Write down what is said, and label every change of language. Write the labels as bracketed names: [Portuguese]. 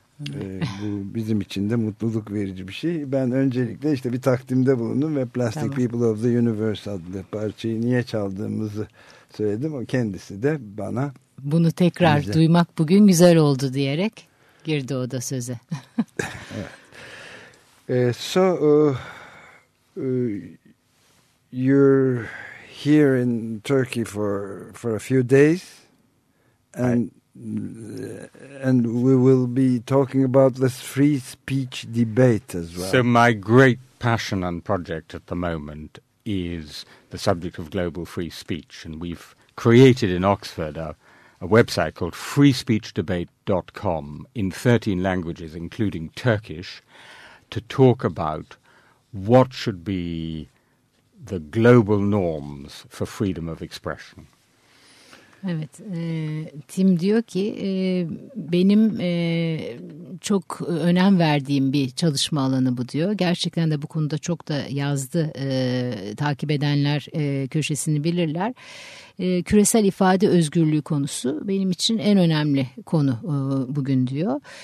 [Turkish] Bu bizim için de mutluluk verici bir şey. Ben öncelikle işte bir takdimde bulundum ve Plastic tamam. People of the Universe adlı parçayı niye çaldığımızı söyledim. O kendisi de bana bunu tekrar bize duymak bugün güzel oldu diyerek girdi o da söze. Evet. [English] You're here in Turkey for a few days and and we will be talking about this free speech debate as well. So my great passion and project at the moment is the subject of global free speech. And we've created in Oxford a website called freespeechdebate.com in 13 languages, including Turkish, to talk about what should be the global norms for freedom of expression. [Turkish] Evet, Tim diyor ki benim çok önem verdiğim bir çalışma alanı bu diyor. Gerçekten de bu konuda çok da yazdı, takip edenler köşesini bilirler. Küresel ifade özgürlüğü konusu benim için en önemli konu bugün diyor.